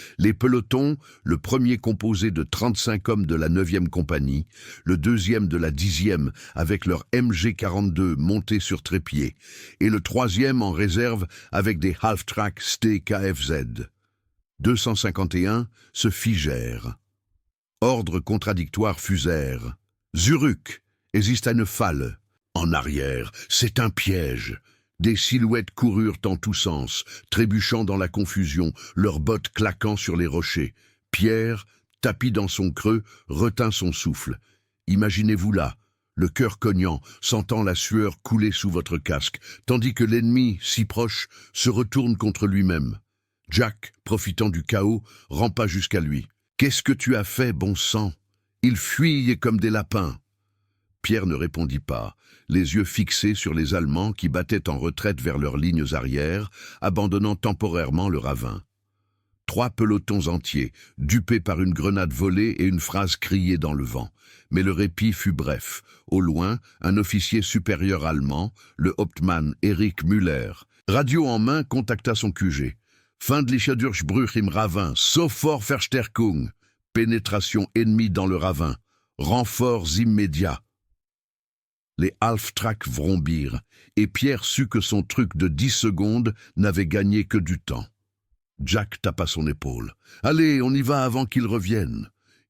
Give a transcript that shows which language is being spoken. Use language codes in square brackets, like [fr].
[fr] Les pelotons, le premier composé de 35 hommes de la 9e compagnie, le deuxième de la 10e avec leur MG-42 montés sur trépied, et le troisième en réserve avec des half-track ST KFZ. 251 se figèrent. Ordres contradictoires fusèrent. [de] Zurück, es ist eine Falle. [fr] En arrière, c'est un piège. Des silhouettes coururent en tous sens, trébuchant dans la confusion, leurs bottes claquant sur les rochers. Pierre, tapi dans son creux, retint son souffle. Imaginez-vous là, le cœur cognant, sentant la sueur couler sous votre casque, tandis que l'ennemi, si proche, se retourne contre lui-même. Jack, profitant du chaos, rampa jusqu'à lui. « Qu'est-ce que tu as fait, bon sang ?» Ils fuyaient comme des lapins. Pierre ne répondit pas, les yeux fixés sur les Allemands qui battaient en retraite vers leurs lignes arrières, abandonnant temporairement le ravin. 3 pelotons entiers, dupés par une grenade volée et une phrase criée dans le vent. Mais le répit fut bref. Au loin, un officier supérieur allemand, le Hauptmann Erich Müller, radio en main, contacta son QG. [de] Feindliche Durchbruch im Ravin, sofort Verstärkung. [fr] Pénétration ennemie dans le ravin. Renforts immédiats. Les half-tracks vrombirent, et Pierre sut que son truc de 10 secondes n'avait gagné que du temps. Jack tapa son épaule. « Allez, on y va avant qu'ils reviennent !»